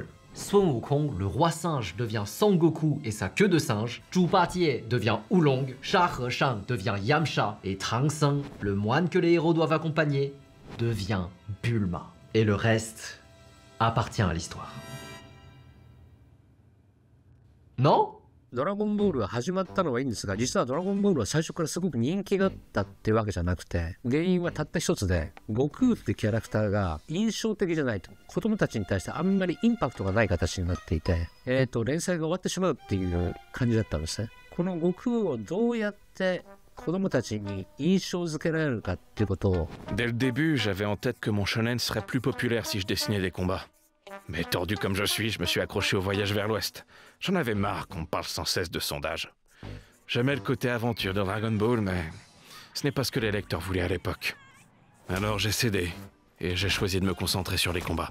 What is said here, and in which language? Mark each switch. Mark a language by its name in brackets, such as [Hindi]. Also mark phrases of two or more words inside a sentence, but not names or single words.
[French] Sun Wukong, le roi singe, devient Sangoku et sa queue de singe, Zhu Batie devient Oolong, Sha He-shang devient Yamcha, et Trangsen, le moine que les héros doivent accompagner, devient Bulma. Et le reste appartient à l'histoire. Non? [Japanese] ドラゴンボールが始まったのはいいんですが、実はドラゴンボールは最初からすごく人気があったってわけじゃなくて、原因はたった一つで、悟空ってキャラクターが印象的じゃないと、子供たちに対してあんまりインパクトがない形になっていて、連載が終わってしまうっていう感じだったんですね。この悟空をどうやって子供たちに印象づけられるかっていうことを。 [French] Dès le début, j'avais en tête que mon shonen serait plus populaire si je dessinais des combats. Mais tordu comme je suis, je me suis accroché au voyage vers l'Ouest. J'en avais marre qu'on me parle sans cesse de sondage. J'aimais le côté aventure de Dragon Ball, mais ce n'est pas ce que les lecteurs voulaient à l'époque. Alors j'ai cédé, et j'ai choisi de me concentrer sur les combats.